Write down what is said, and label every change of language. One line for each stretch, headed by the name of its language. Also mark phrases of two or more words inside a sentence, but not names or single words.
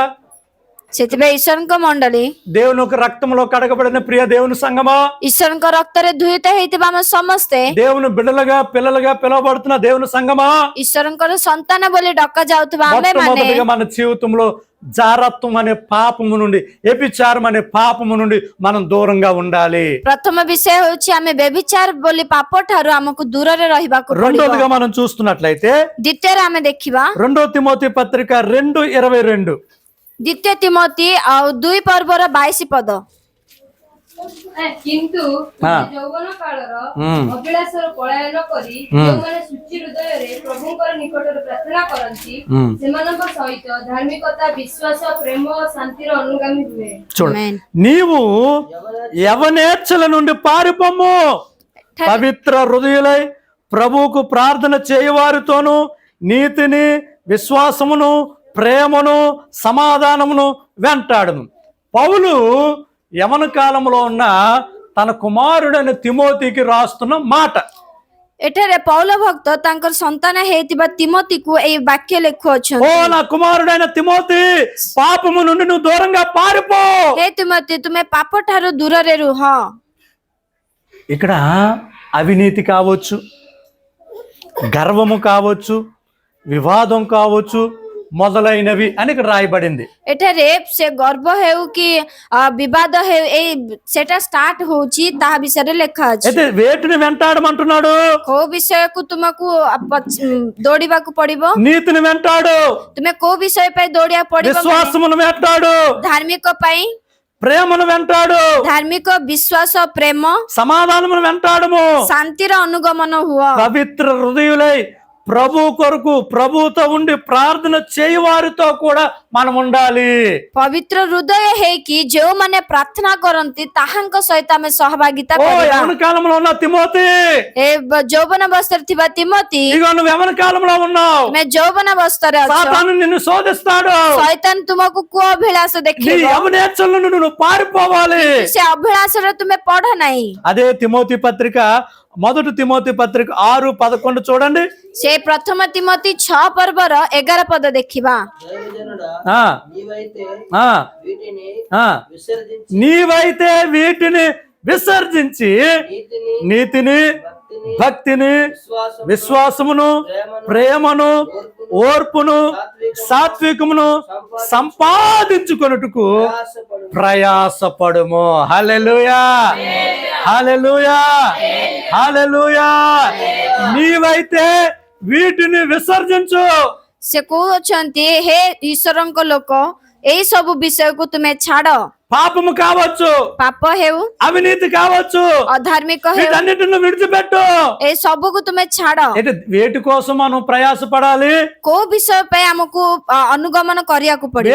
Odia: ସେଥିପାଇଁ ଈଶ୍ୱରଙ୍କ ମଣ୍ଡଳୀ,
Telugu: దేవుని యొక్క రక్తంలో కడగబడిన ప్రియ దేవుని సంగమా,
Odia: ଈଶ୍ୱରଙ୍କ ରକ୍ତରେ ଧୂଳିତ ହେଇଥିବା ଆମେ ସମସ୍ତେ
Telugu: దేవుని బిడ్డలుగా పిల్లలుగా పిలువబడుతున్న దేవుని సంగమా,
Odia: ଈଶ୍ୱରଙ୍କର ସନ୍ତାନ ବୋଲି ଡକା ଯାଉଥିବା ଆମେ ମାନେ
Telugu: మొట్టమొదటిగా మన జీవితంలో జారత్వం అనే పాపము నుండి, వ్యభిచారం అనే పాపము నుండి మనం దూరంగా ఉండాలి।
Odia: ପ୍ରଥମ ବିଷୟ ହେଉଛି ଆମେ ବ୍ୟଭିଚାର ବୋଲି ପାପ ଠାରୁ ଆମକୁ ଦୂରରେ ରହିବାକୁ ପଡିବ।
Telugu: రెండోదిగా మనం చూస్తున్నట్లయితే
Odia: ଦ୍ୱିତୀୟରେ ଆମେ ଦେଖିବା
Telugu: 2 తిమోతి పత్రిక 2:22,
Odia: ଦ୍ୱିତୀୟ ତିମୋଥୀ ଆଉ 2 ପର୍ବର 22 ପଦ। କିନ୍ତୁ ଯୌବନ କାଳର ଅଭିଳାଷର ପଳାୟନ କରି ଯେଉଁମାନେ ସୂଚି ହୃଦୟରେ ପ୍ରଭୁଙ୍କର ନିକଟରେ ପ୍ରାର୍ଥନା କରନ୍ତି ସେମାନଙ୍କ ସହିତ ଧାର୍ମିକତା ବିଶ୍ୱାସ ପ୍ରେମ ଓ ଶାନ୍ତିର ଅନୁଗାମୀ ହୁଏ।
Telugu: చూడు, నీవు యవనేచ్ఛల నుండి పారిపోము, పవిత్ర హృదయులై ప్రభువుకు ప్రార్థన చేయవారితోను నీతిని విశ్వాసమును ప్రేమను సమాధానమును వెంటాడును. పౌలు యవన కాలంలో ఉన్న తన కుమారుడైన తిమోతికి రాస్తున్న మాట.
Odia: ଏଠାରେ ପୌଲ ଭକ୍ତ ତାଙ୍କର ସନ୍ତାନ ହେଇଥିବା ତିମୋତିକୁ ଏଇ ବାକ୍ୟ ఓ ଲେଖୁଅଛନ୍ତି।
Telugu: నా కుమారుడైన తిమోతి, పాపము నుండి నువ్వు దూరంగా పారిపో.
Odia: ହେ ତିମୋତି, ତୁମେ ପାପ ଠାରୁ ଦୂରରେ ରୁହ।
Telugu: ఇక్కడ అవినీతి కావచ్చు, గర్వము కావచ్చు, వివాదం కావచ్చు మొదలైనవి అని ఇక్కడ రాయబడింది.
Odia: ଏଠାରେ ସେ ଗର୍ବ ହେଉ କି ବିବାଦ ହେଉ ଏଇ ସେଟା ଷ୍ଟାର୍ଟ ହଉଛି ତାହା ବିଷୟରେ ଲେଖା ଅଛି।
Telugu: అయితే వేటిని వెంటాడమంటున్నాడు?
Odia: କୋଉ ବିଷୟକୁ ତୁମକୁ ଦୌଡ଼ିବାକୁ ପଡିବ?
Telugu: నీతిని వెంటాడు,
Odia: ତୁମେ କୋଉ ବିଷୟ ପାଇଁ ଦୌଡ଼ିବାକୁ ପଡିବ?
Telugu: విశ్వాసమును వెంటాడు,
Odia: ଧାର୍ମିକ ପାଇଁ
Telugu: ప్రేమను వెంటాడు,
Odia: ଧାର୍ମିକ ବିଶ୍ୱାସ ପ୍ରେମ
Telugu: సమాధానమును వెంటాడము.
Odia: ଶାନ୍ତିର ଅନୁଗମନ ହୁଅ।
Telugu: పవిత్ర హృదయులై ప్రభు కొరకు ప్రభుతో ఉండి ప్రార్థన చేయవారితో కూడా మనం ఉండాలి.
Odia: ପବିତ୍ର ହୃଦୟ ହେଇକି ଯେଉଁମାନେ ପ୍ରାର୍ଥନା କରନ୍ତି ତାହାଙ୍କ ସହିତ ଆମେ ସହଭାଗିତା ఓ କରିବା।
Telugu: యవన కాలంలో ఉన్న తిమోతి,
Odia: ଏ ଯୌବନ ଅବସ୍ଥାରେ ଥିବା ତିମୋତି,
Telugu: ఇగో నువ్వు యవన కాలంలో ఉన్నావు.
Odia: ତୁମେ ଯୌବନ ଅବସ୍ଥାରେ ଅଛ।
Telugu: సాతాను నిన్ను శోధిస్తాడు.
Odia: ଶୈତାନ ତୁମକୁ କୋଉ ଅଭିଳାଷ
Telugu: నీ
Odia: ଦେଖେଇବ?
Telugu: యవనేచ్ఛల నుండి నువ్వు పారిపోవాలి.
Odia: ସେ ଅଭିଳାଷରେ ତୁମେ ପଢ ନାହିଁ।
Telugu: అదే తిమోతి పత్రిక, మొదటి తిమోతి పత్రిక 6:11 చూడండి.
Odia: ସେ ପ୍ରଥମ ତିମୋତି 6 ପର୍ବର 11 ପଦ ଦେଖିବା।
Telugu: దైవజనుడా, ఆ నీవైతే ఆ వీటిని ఆ విసర్జించి నీవైతే వీటిని విసర్జించి నీతిని నీతిని భక్తిని విశ్వాసమును ప్రేమను ఓర్పును సాత్వికమును సంపాదించుకొనుటకు ప్రయాసపడుము. హల్లెలూయా, హల్లెలూయా, హల్లెలూయా. నీవైతే వీటిని విసర్జించు.
Odia: ସେ କହୁଛନ୍ତି, ହେ ଈଶ୍ୱରଙ୍କ ଲୋକ, ଏଇ ସବୁ ବିଷୟକୁ ତୁମେ ଛାଡ।
Telugu: పాపము కావచ్చు,
Odia: ପାପ ହେଉ
Telugu: అవినీతి కావచ్చు,
Odia: ଅଧାର୍ମିକ ହେଉ
Telugu: వీటన్నిటిని విడిచిపెట్టు.
Odia: ଏ ସବୁକୁ ତୁମେ ଛାଡ।
Telugu: అంటే వేటి కోసం మనం ప్రయాసపడాలి?
Odia: କୋଉ ବିଷୟ ପାଇଁ ଆମକୁ ଅନୁଗମନ କରିବାକୁ ପଡିବ?